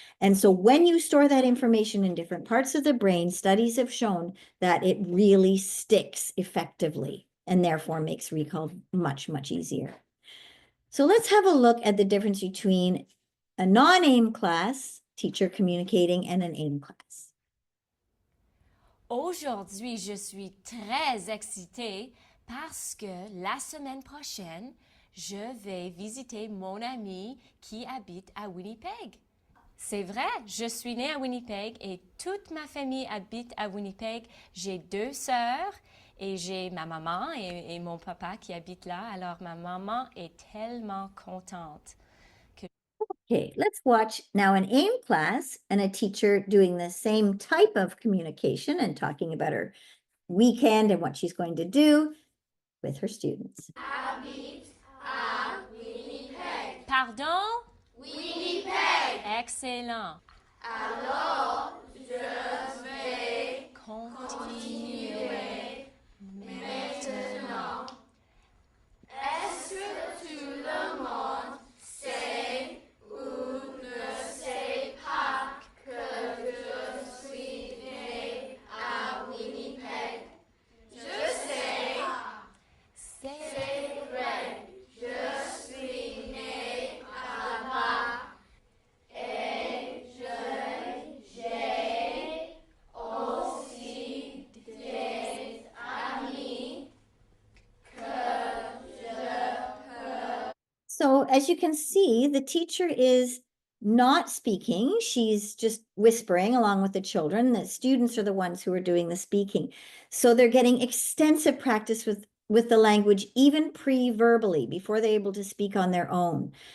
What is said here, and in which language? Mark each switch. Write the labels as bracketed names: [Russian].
[English] And so when you store that information in different parts of the brain, studies have shown that it really sticks effectively and therefore makes recall much, much easier. So let's have a look at the difference between a non-AIM class, teacher communicating, and an AIM class. [French] Aujourd'hui, je suis très excitée parce que la semaine prochaine, je vais visiter mon ami qui habite à Winnipeg. C'est vrai, je suis née à Winnipeg et toute ma famille habite à Winnipeg. J'ai 2 sœurs et j'ai ma maman et mon papa qui habitent là. Alors ma maman est tellement contente. [English] Okay, let's watch now an AIM class and a teacher doing the same type of communication and talking about her weekend and what she's going to do with her students. [French] Pardon? Winnipeg. Excellent. Alors, je vais continuer maintenant. Est-ce que tout le monde sait ou ne sait pas que je suis née à Winnipeg? Je sais. C'est vrai. Je suis née là-bas et j'ai aussi des amis que je peux. [English] So as you can see, the teacher is not speaking. She's just whispering along with the children. The students are the ones who are doing the speaking. So they're getting extensive practice with the language, even pre-verbally, before they're able to speak on their own.